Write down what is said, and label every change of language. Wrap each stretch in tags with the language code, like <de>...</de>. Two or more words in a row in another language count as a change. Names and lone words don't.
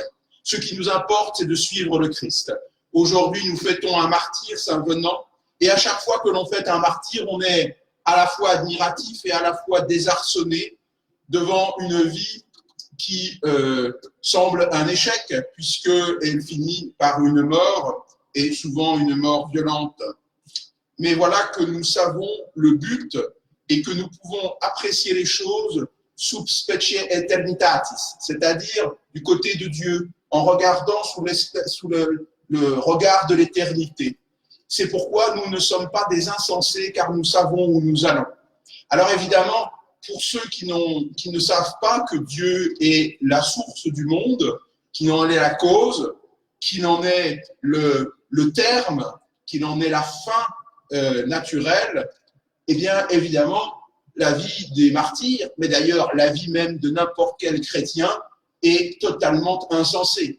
<fr>Ce qui nous importe, c'est de suivre le Christ. Aujourd'hui, nous fêtons un martyr, Saint Venant, et à chaque fois que l'on fête un martyr, on est à la fois admiratif et à la fois désarçonné devant une vie qui semble un échec, puisqu'elle finit par une mort, et souvent une mort violente. Mais voilà que nous savons le but et que nous pouvons apprécier les choses</fr> <la>sub specie eternitatis,</la> <fr>c'est-à-dire du côté de Dieu, en regardant sous le regard de l'éternité. C'est pourquoi nous ne sommes pas des insensés, car nous savons où nous allons. Alors évidemment, pour ceux qui ne savent pas que Dieu est la source du monde, qui en est la cause, qui en est le terme, qui en est la fin naturelle, eh bien, évidemment, la vie des martyrs, mais d'ailleurs la vie même de n'importe quel chrétien, est totalement insensée.</fr>